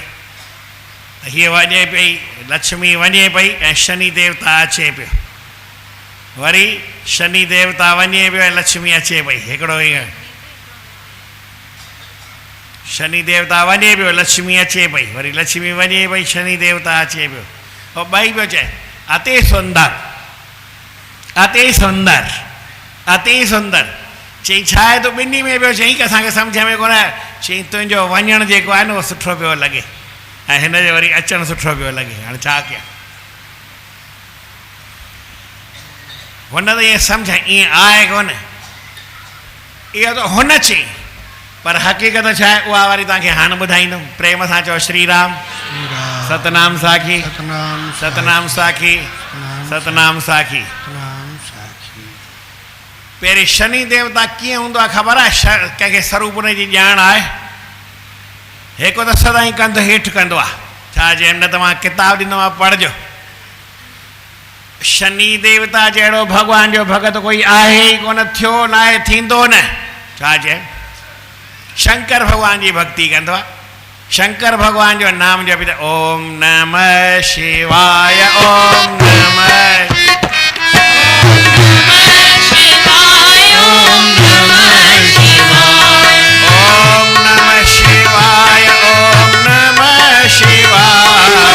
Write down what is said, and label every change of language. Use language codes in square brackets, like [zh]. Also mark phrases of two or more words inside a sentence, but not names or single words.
[sd] त हीअ वञे पई, लक्ष्मी वञे पई ऐं शनि देवता अचे पियो। वरी शनि देवता वञे पियो ऐं लक्ष्मी अचे पई। हिकिड़ो ईअं शनि देवता वञे पियो, लक्ष्मी अचे पई, वरी लक्ष्मी वञे पई, शनि देवता अचे पियो। और ॿई पियो चए अति सुंदर, अति सुंदर, अति सुंदर। चई छा आहे? तूं ॿिन्ही में पियो चई की असांखे सम्झ में कोन आहे। चई तुंहिंजो वञणु जेको आहे न उहो सुठो पियो लॻे ऐं हिन जो वरी अचणु सुठो पियो लॻे, हाणे छा कयां। हुन त ईअं सम्झ ईअं आहे कोन, इहो त हुन चई, पर हक़ीक़त छा आहे उहा वरी तव्हांखे हाणे ॿुधाईंदुमि। प्रेम सां चओ श्री राम, सतनाम साखी, सतनाम साखी, सतनाम साखी। पहिरीं शनि देवता कीअं हूंदो आहे ख़बर आहे? कंहिंखे स्वरूप उन जी ॼाण आहे? हिकु त सदाईं कंधु हेठि कंदो आहे, छा चए न तव्हां किताब ॾींदोमांव पढ़जो। शनि देवता जहिड़ो भॻवान जो भॻत कोई आहे ई कोन, थियो न आहे, थींदो न। छा चए? शंकर भॻवान जी भक्ति कंदो आहे, शंकर भॻवान जो नाम जपींदो, [sa] ओम नमः शिवाय, ओम नमः शिवाय, ओम नमः शिवाय, ओम नमः शिवाय, ओम नमः शिवाय,